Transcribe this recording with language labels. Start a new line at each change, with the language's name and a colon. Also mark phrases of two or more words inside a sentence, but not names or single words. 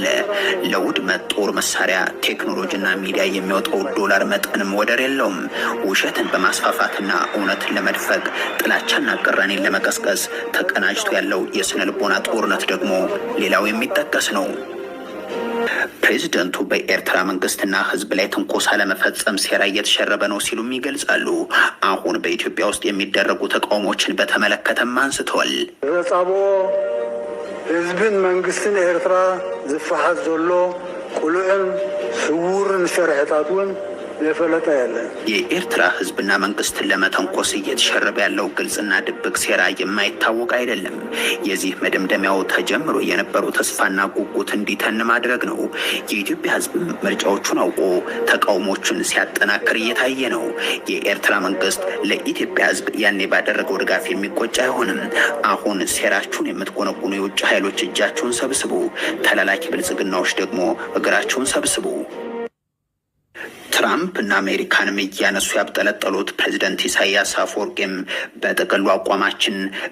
Amharic: ለውድመት ጦር መሳሪያ፣ ቴክኖሎጂና ሚዲያ የሚወጣው ዶላር መጠንም ወደር የለውም። ውሸትን በማስፋፋትና እውነትን ለመድፈቅ ጥላቻና ቅራኔን ለመቀስቀስ ተቀናጅቶ ያለው የስነ ልቦና ጦርነት ደግሞ ሌላው የሚጠቀስ ነው። ፕሬዚደንቱ በኤርትራ መንግስትና ህዝብ ላይ ትንኮሳ ለመፈጸም ሴራ እየተሸረበ ነው ሲሉም ይገልጻሉ። አሁን በኢትዮጵያ ውስጥ የሚደረጉ ተቃውሞችን በተመለከተም አንስተዋል።
Tigrinya: ህዝብን መንግስትን ኤርትራ ዝፋሓት ዘሎ ቁልዕን ስውርን ሸርሕታት እውን የፈለጠ ያለ
Amharic: የኤርትራ ህዝብና መንግስትን ለመተንኮስ እየተሸረበ ያለው ግልጽና ድብቅ ሴራ የማይታወቅ አይደለም። የዚህ መደምደሚያው ተጀምሮ የነበረው ተስፋና ጉጉት እንዲተን ማድረግ ነው። የኢትዮጵያ ህዝብ ምርጫዎቹን አውቆ ተቃውሞቹን ሲያጠናክር እየታየ ነው። የኤርትራ መንግስት ለኢትዮጵያ ህዝብ ያኔ ባደረገው ድጋፍ የሚቆጭ አይሆንም። አሁን ሴራችሁን የምትጎነጉኑ የውጭ ኃይሎች እጃችሁን ሰብስቡ፣ ተላላኪ ብልጽግናዎች ደግሞ እግራችሁን ሰብስቡ። ትራምፕ እና አሜሪካንም እያነሱ ያብጠለጠሉት ፕሬዚደንት ኢሳያስ አፈወርቂም በጥቅሉ አቋማችን